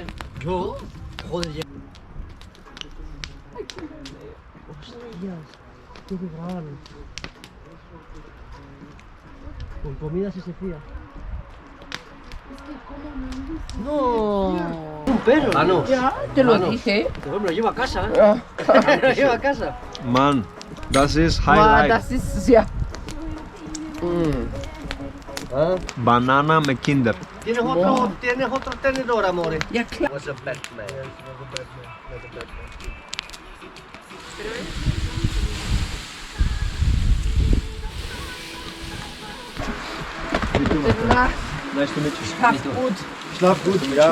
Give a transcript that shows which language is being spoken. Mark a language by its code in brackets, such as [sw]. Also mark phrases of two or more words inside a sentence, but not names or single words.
[es] Yo, joder, ya. Qué grave. Con comida sí se fía. No. Un perro. Ah, no. Ya, te lo Ah, no. dije. Me lo llevo a casa. Me lo llevo a casa. [de] Man, das ist Ah, highlight. das ist ja. [es] ¿Ah? [el] Banana με Kinder. [es] ¿Tienes otro tenedor, amores? Ya, claro. [en] Was a Batman. Nice to meet you. [de] Schlaf gut. Schlaf gut, ja.